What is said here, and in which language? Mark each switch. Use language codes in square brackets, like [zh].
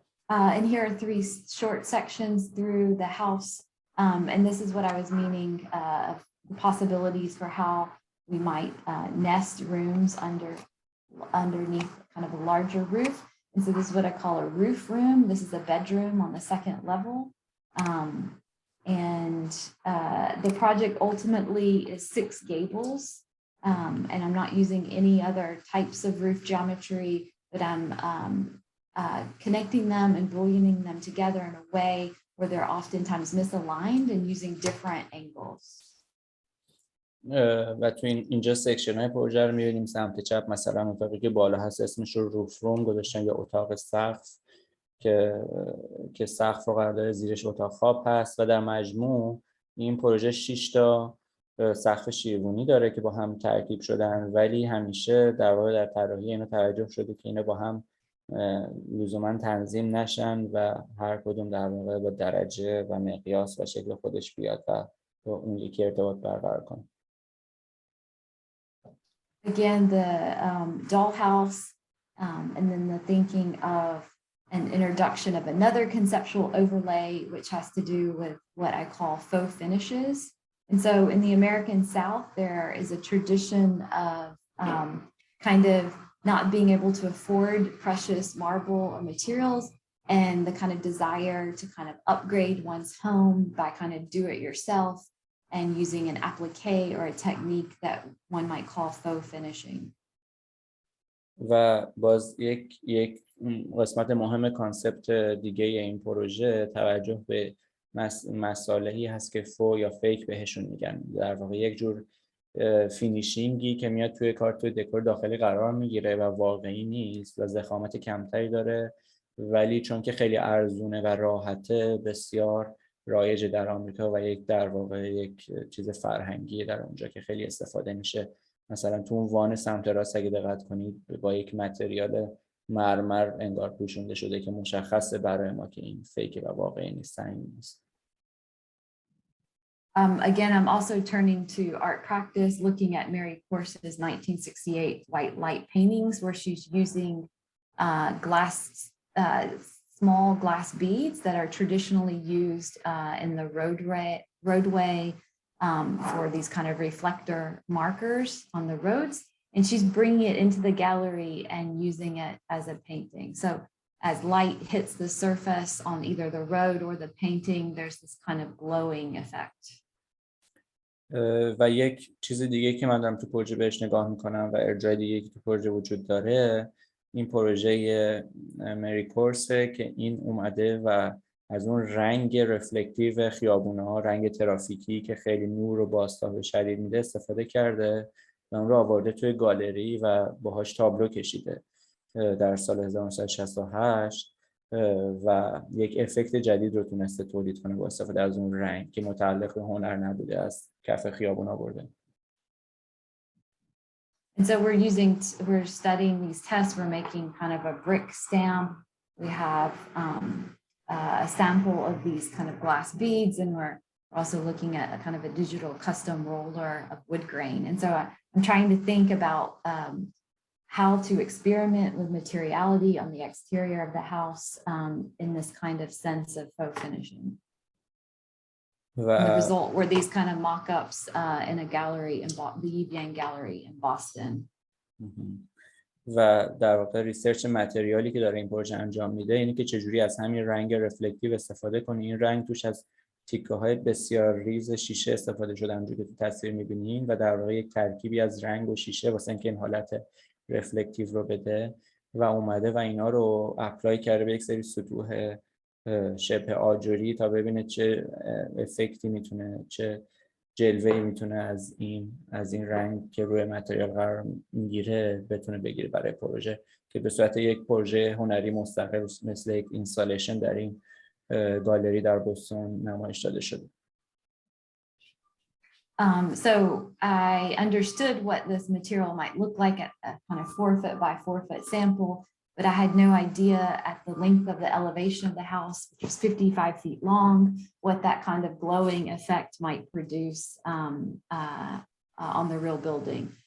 [en] And here are 3 short sections through the house. And this is what I was meaning of the possibilities for how we might nest rooms underneath kind of a larger roof. And so this is what I call a roof room. This is a bedroom on the 2nd level. And the project ultimately is 6 gables. And I'm not using any other types of roof geometry, but I'm connecting them and bullioning them together in a way where they're oftentimes misaligned and using different angles. [fa] و تو اینجا سکشن های پروژه رو می‌بینیم. سمت چپ مثلا اتاقی که بالا هست اسمش رو روف روم گذاشتن یا اتاق سقف که سقف رو قرار داره، زیرش اتاق خواب هست و در مجموع این پروژه 6 تا سقف شیروانی داره که با هم ترکیب شدن، ولی همیشه در واقع در طراحی اینا توجه شده که اینا با هم لزوما تنظیم نشن و هر کدوم در واقع با درجه و مقیاس و شکل خودش بیاد و با اون یکی ارتباط برقرار کنه. [en] Again, the dollhouse, and then the thinking of an introduction of another conceptual overlay, which has to do with what I call faux finishes. And so in the American South, there is a tradition of kind of not being able to afford precious marble or materials, and the kind of desire to kind of upgrade one's home by kind of do it yourself. and using an applique or a technique that one might call faux finishing. [fa] و باز یک قسمت مهم کانسپت دیگه این پروژه توجه به مصالحی هست که فو یا فیک بهشون میگن. در واقع یک جور فینیشینگی که میاد توی کار، توی دکور داخلی قرار میگیره و واقعی نیست و ضخامت کمتری داره، ولی چون که خیلی ارزونه و راحته بسیار رایج در آمریکا و در واقع یک چیز فرهنگی در اونجا که خیلی استفاده میشه. مثلا تو اون وان سمت راست اگه دقت کنید با یک متریال مرمر انگار پوشونده شده که مشخصه برای ما که این فیک و واقعی نیست، سنگین نیست. [en] Again, I'm also turning to art practice, looking at Mary Corse's 1968 white light paintings, where she's using small glass beads that are traditionally used in the roadway for these kind of reflector markers on the roads. And she's bringing it into the gallery and using it as a painting. So as light hits the surface on either the road or the painting, there's this kind of glowing effect. [fa] و یک چیز دیگه که من دارم تو پروژه بهش نگاه میکنم و ارجاع دیگه که تو پروژه وجود داره، این پروژه مری کورسه که این اومده و از اون رنگ رفلکتیو خیابون‌ها، رنگ ترافیکی که خیلی نور و بازتاب شدید میده استفاده کرده و اون رو آورده توی گالری و باهاش تابلو کشیده در سال 1968 و یک افکت جدید رو تونسته تولید کنه با استفاده از اون رنگ که متعلق به هنر نبوده، از کف خیابون آورده. [en] And so we're studying these tests. We're making kind of a brick stamp. We have a sample of these kind of glass beads, and we're also looking at a kind of a digital custom roller of wood grain. And so I'm trying to think about how to experiment with materiality on the exterior of the house in this kind of sense of faux finishing. The result were these kind of mock-ups in a gallery in the Yang Gallery in Boston. [fa] و در واقع ریسرچ متریالی که داره این پروژه انجام میده اینه که چجوری از همین رنگ رفلکتیو استفاده کنی. این رنگ توش از تیکه‌های بسیار ریز شیشه استفاده شده، همونجوری که تو تصویر می‌بینین، و در واقع یک ترکیبی از رنگ و شیشه واسه اینکه این حالت رفلکتیو رو بده و اومده و اینا رو اپلای کرده به یک سری سطوح شبه آجری تا ببینه چه افکتی میتونه، چه جلوه‌ای میتونه از این رنگ که روی متریال قرار میگیره بتونه بگیره برای پروژه که به صورت یک پروژه هنری مستقل مثل یک اینستالیشن در این گالری در بوستون نمایش داده شده. [en] So I understood what this material might look like at a kind of 4-foot by 4-foot sample, but I had no idea at the length of the elevation of the house, which is 55 feet long, what that kind of glowing effect might produce on the real building.